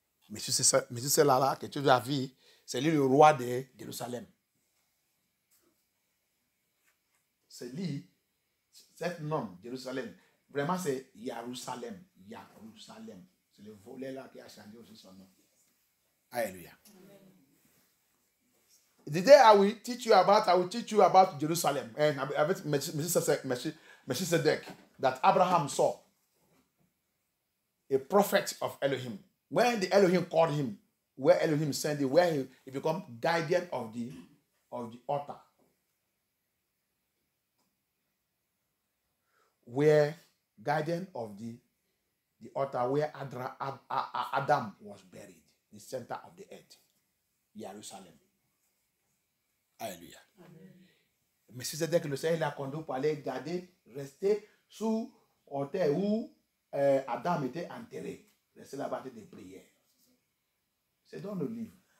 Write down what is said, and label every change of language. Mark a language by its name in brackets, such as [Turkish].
[French] Mais si c'est là que tu as vu, c'est lui le roi de Jérusalem. C'est lui, cet nom, Jérusalem. Vraiment, c'est Jérusalem. C'est le volet là qui a changé aussi son nom. Alléluia. [English] The day I will teach you about Jerusalem. And avec Melchizedek, that Abraham saw a prophet of Elohim. When the Elohim called him, where Elohim sent him, where he become guardian of the altar. Where guardian of the altar where Adam was buried, the center of the earth, Jerusalem. Alléluia. [French] Mais si c'était que le Seigneur l'a conduit pour aller garder, rester sous l'autel où Adam était enterré, rester là-bas de prières. C'est dans le livre.